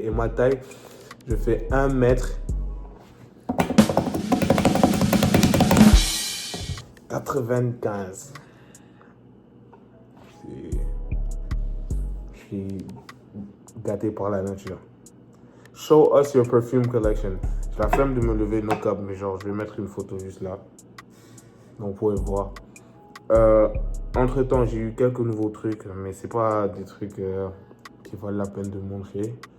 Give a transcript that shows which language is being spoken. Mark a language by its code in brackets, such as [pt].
[fr] Et ma taille, je fais 1m95. Je suis gâté par la nature. [en] Show us your perfume collection. [fr] J'ai la flemme de me lever, [en] no cap, [fr] mais genre, je vais mettre une photo juste là. Donc, vous pouvez voir. Entre-temps, j'ai eu quelques nouveaux trucs, mais c'est pas des trucs qui valent la peine de montrer.